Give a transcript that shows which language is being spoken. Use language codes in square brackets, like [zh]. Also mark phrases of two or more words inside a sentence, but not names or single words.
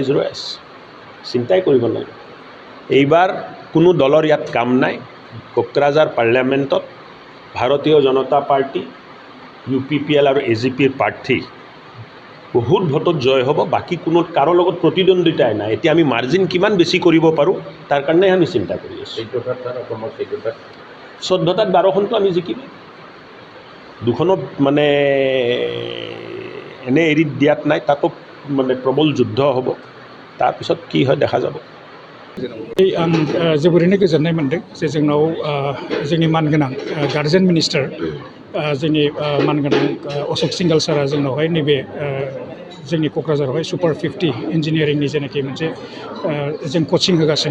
[as] ৰৈ আছে চিন্তাই কৰিব নালাগে এইবাৰ কোনো দলৰ ইয়াত কাম নাই কোকৰাঝাৰ পাৰ্লিয়ামেণ্টত ভাৰতীয় জনতা পাৰ্টি UPPL আৰু AGPৰ প্ৰাৰ্থী বহুত ভোটত জয় হ'ব বাকী কোনো কাৰো লগত প্ৰতিদ্বন্দ্বিতাই নাই এতিয়া আমি মাৰ্জিন কিমান বেছি কৰিব পাৰোঁ তাৰ কাৰণে আমি চিন্তা কৰি আছোঁ 14টাত 12খনটো আমি জিকিম দুখনত মানে এনে এৰি দিয়াত নাই তাতো মানে প্ৰবল যুদ্ধ হ'ব তাৰপিছত কি হয় দেখা যাব [brx] आं जोबोरैनो गोजोननाय मोनदों जे जोंनाव जोंनि मानगोनां [en] guardian minister [brx] जोंनि मानगोनां अशोक सिंघल सारा जोंनावहाय नैबे जोंनि क'क्राझारावहाय सुपार 50 इन्जिनियारिंनि जेनाखि मोनसे जों कचिं होगासिनो